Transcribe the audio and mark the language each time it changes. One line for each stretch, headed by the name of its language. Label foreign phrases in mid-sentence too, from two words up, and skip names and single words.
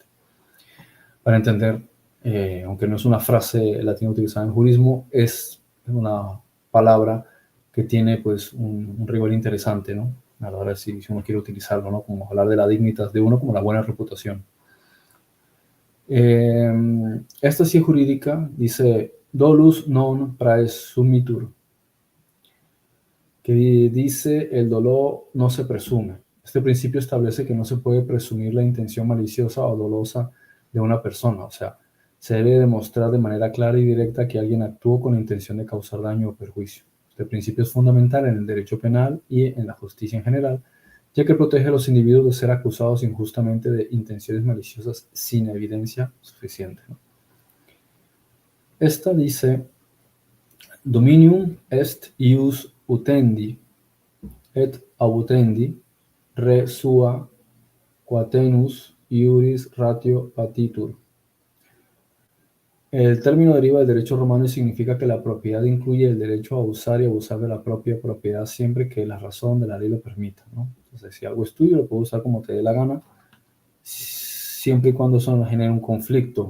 Spanish: Para entender, aunque no es una frase latina utilizada en jurismo, es una palabra que tiene pues un rigor interesante, ¿no? A la hora de si uno quiere utilizarlo, ¿no? Como hablar de la dignitas de uno como la buena reputación. Esta sí jurídica dice
Latin: dolus non praesumitur,
Spanish: que dice el dolor no se presume. Este principio establece que no se puede presumir la intención maliciosa o dolosa de una persona, o sea, se debe demostrar de manera clara y directa que alguien actuó con la intención de causar daño o perjuicio. Este principio es fundamental en el derecho penal y en la justicia en general, ya que protege a los individuos de ser acusados injustamente de intenciones maliciosas sin evidencia suficiente, ¿no? Esta dice,
Latin: Dominium est ius utendi, et abutendi re sua quatenus iuris ratio patitur.
Spanish: El término deriva del derecho romano y significa que la propiedad incluye el derecho a usar y abusar de la propia propiedad siempre que la razón de la ley lo permita, ¿no? Entonces, si algo es tuyo, lo puedes usar como te dé la gana, siempre y cuando eso no genere un conflicto.